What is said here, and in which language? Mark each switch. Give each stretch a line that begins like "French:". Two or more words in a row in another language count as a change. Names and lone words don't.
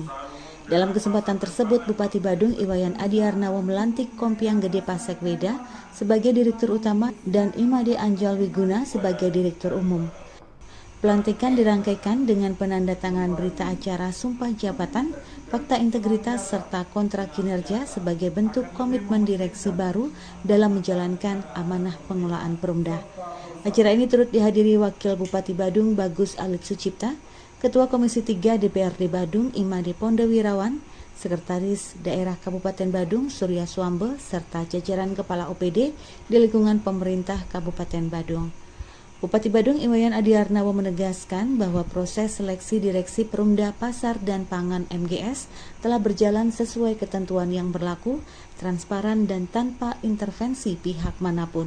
Indonesian: Dalam kesempatan tersebut, Bupati Badung Iwayan Adiarnawo melantik Kompiang Gede Pasekweda sebagai Direktur Utama dan Imade Anjal Wiguna sebagai Direktur Umum. Pelantikan dirangkaikan dengan penandatanganan berita acara sumpah jabatan, fakta integritas serta kontrak kinerja sebagai bentuk komitmen direksi baru dalam menjalankan amanah pengelolaan Perumda. Acara ini turut dihadiri Wakil Bupati Badung Bagus Alit Sucipta, Ketua Komisi 3 DPRD Badung Imade Pondewirawan, Sekretaris Daerah Kabupaten Badung Surya Swambe, serta jajaran Kepala OPD di lingkungan pemerintah Kabupaten Badung. Bupati Badung Iwayan Adiarnawo menegaskan bahwa proses seleksi Direksi Perumda Pasar dan Pangan MGS telah berjalan sesuai ketentuan yang berlaku, transparan dan tanpa intervensi pihak manapun.